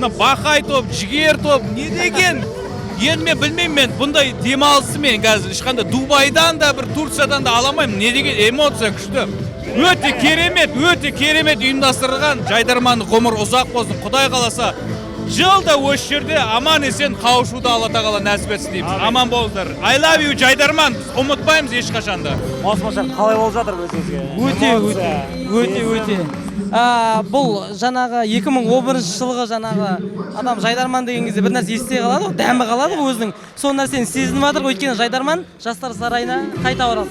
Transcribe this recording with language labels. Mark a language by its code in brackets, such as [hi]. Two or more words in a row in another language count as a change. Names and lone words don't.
[kk] Бақай топ, жігер топ, не деген? Енді мен білмеймін, мен бұндай демалысы мен қазір ешқандай Дубайдан да бір Турциядан да аламаймын. Не деген эмоция күшті. Өте керемет ұйымдастырылған. Жайдарманның ғұмыр ұзақ болсын. Құдай қаласа жылда осы жерде аман есен қауышуды Алла тағала нәсіп етсін дейміз. Аман болыңыздар. [en] I love you Жайдарман. [kk] Ұмытпаймыз ешқашанда. Маусымашар қалай болып жатыр өзіңізге? Өте. Бұл жаңағы 2011 жылғы жаңағы адам Жайдарман деген кезде бір нәрсе есте қалады, дәмі қалады өзінің. Сол нәрсені сезініп жатыр, өйткені Жайдарман жастар сарайына қайта оралды.